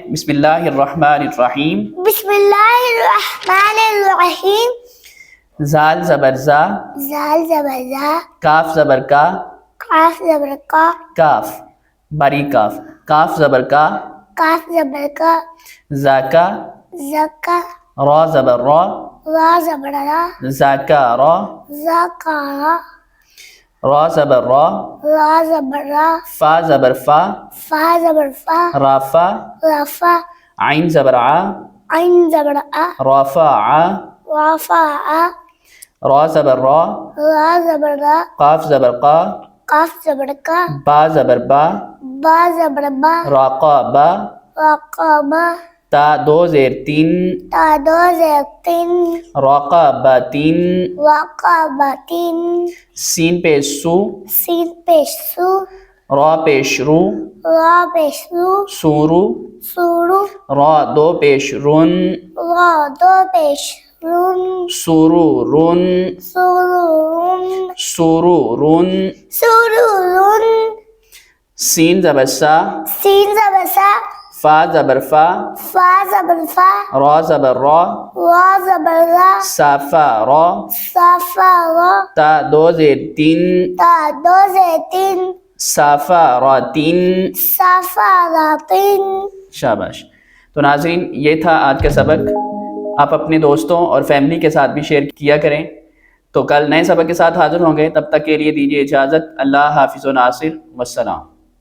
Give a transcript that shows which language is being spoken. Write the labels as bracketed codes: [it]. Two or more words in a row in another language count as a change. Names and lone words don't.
[ar] بسم اللہ الرحمن الرحیم۔ بسم اللہ الرحمن الرحیم۔ [ur] زال زبر زا، زال زبر زا، کاف زبر کا، کاف زبر کا، کاف باریک کاف، کاف زبر کا، کاف زبر کا، زاکا، زکا، را زبر را، را زبر را، زاکا را، زکارا، را زبر را، را زبر را، فا زبر فا، فا زبر فا، رافا، رفا، عین زبر ع، عین زبر آ، رافا ع، رفا آ، را زبر را، را زبر را، قاف زبر قا، کاف زبر کا، با زبر با، با زبر با، راقا با، رقابا، تا دو زیر تین، تا دو زیر تین، راقا با تین، رقابا تین، سین پیش سو، سین پیش سو، را پیش رو، را پیش رو، سورو، سورو، را دو پیش رون، را دو پیش رون، سورو رون، سورون، سورو رون، سورون، سین زبر سا، سین زبر سا، فا زبر فا، فا زبر فا، را زبر را، را زبر را، صافا را، صافا را، تا دو زیر تین، تا دو زیر تین، صافا را تین۔ صافا را تین۔ شاباش۔ تو ناظرین، یہ تھا آج کا سبق۔ آپ اپنے دوستوں اور فیملی کے ساتھ بھی شیئر کیا کریں۔ تو کل نئے سبق کے ساتھ حاضر ہوں گے، تب تک کے لیے دیجیے اجازت۔ اللہ حافظ و ناصر، والسلام۔